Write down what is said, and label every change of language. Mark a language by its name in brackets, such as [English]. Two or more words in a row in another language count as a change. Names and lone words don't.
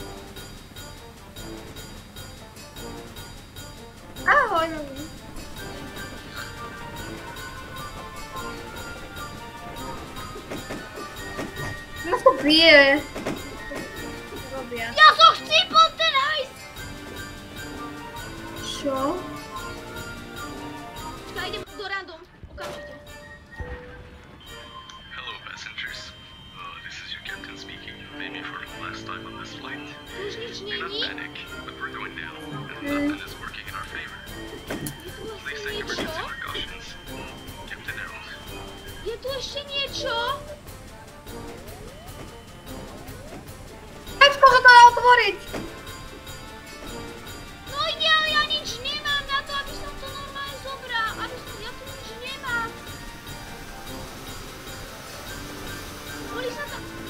[Slovak] Ahoj, nás to bije. Robia. Ja som chcípol ten hajs! Čo? Čakaj, idem do random. Okamžite. [English] Hello, passengers. This is your captain speaking, maybe for the last time on this flight. [Slovak] Tu už nič [English] Do not [Slovak] není. [English] panic, but we're going down, and nothing is working in our favor. [Slovak] Je tu [English] Please [Slovak] ešte [English] take [Slovak] niečo? [English] emergency precautions. Captain out. [Slovak] Je tu ešte niečo? Pečko, že to dá otvoriť! No ja nič nemám na to, aby som to normálne zobral. Ja tu nič nemám. Boli sa tam...